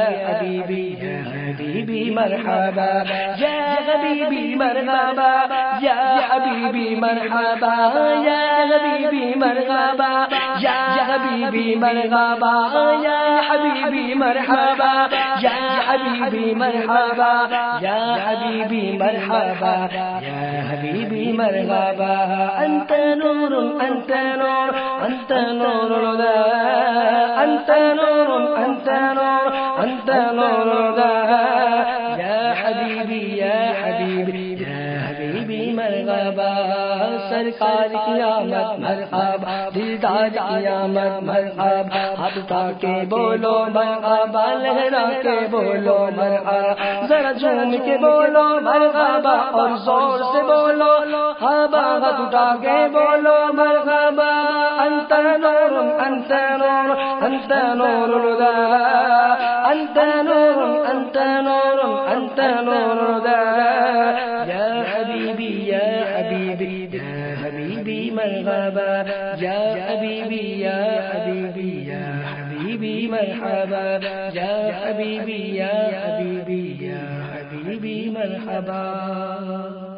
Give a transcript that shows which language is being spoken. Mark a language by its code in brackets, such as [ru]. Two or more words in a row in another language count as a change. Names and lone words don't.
[ar] حبیبی یا حبیبی مرحبا، یا حبیبی مرحبا، یا حبیبی مرحبا، یا حبیبی مرحبا، یا حبیبی مرحبا، یا حبیبی مرحبا، یا حبیبی مرحبا، یا حبیبی مرحبا، یا حبیبی مرحبا، انت نور انت نور انت نور الہدی، انت نور انت نور انت نور الہدی، یا حبیبی یا حبیبی یا حبیبی مرحبا، سرکار [ur] کی آمد مرحبا، دیدار کی آمد مرحبا، ہاتھ اٹھا کے بولو مرحبا، لہرا کے بولو مرحبا، ذرا جھوم کے بولو مرحبا، اور زور سے بولو مرحبا، ہاتھ اٹھا کے بولو مرحبا، [ar] انت نور انت نور انت نور الہدی، انت نور انت نور انت نور الہدی، یا حبیبی یا حبیبی یا حبیبی مرحبا، یا حبیبی یا حبیبی یا حبیبی مرحبا، یا حبیبی یا حبیبی یا حبیبی مرحبا۔